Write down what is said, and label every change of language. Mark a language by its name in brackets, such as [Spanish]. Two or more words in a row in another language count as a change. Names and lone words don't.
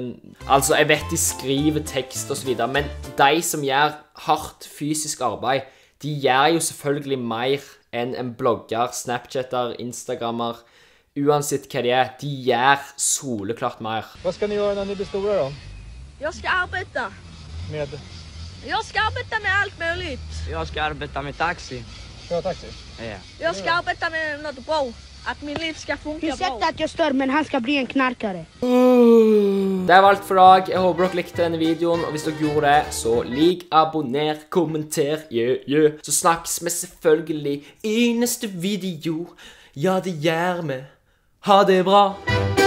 [Norwegian] Altså, jeg vet de skriver tekst og så videre, men de som gjør hardt fysisk arbeid, de gjør jo selvfølgelig mer enn en blogger, Snapchatter, Instagrammer, uansett hva de er. De gjør soleklart mer. Hva skal ni gjøre når ni blir store da? [Swedish] Jag ska arbeta. Med? Jag ska arbeta med allt möjligt. Jag ska arbeta med taxi. Ja, taxi. Ja. Jag ska arbeta med något bra. Att min liv ska funka Du bra. säger att jag stör, men han ska bli en knarkare. [Norwegian] Det var alt for dag. Jeg håper dere likte denne videoen, og hvis dere gjorde det, så lik, abonner, kommenter, Så snakkes vi selvfølgelig i neste video. Ja, det gjør vi. Ha det bra.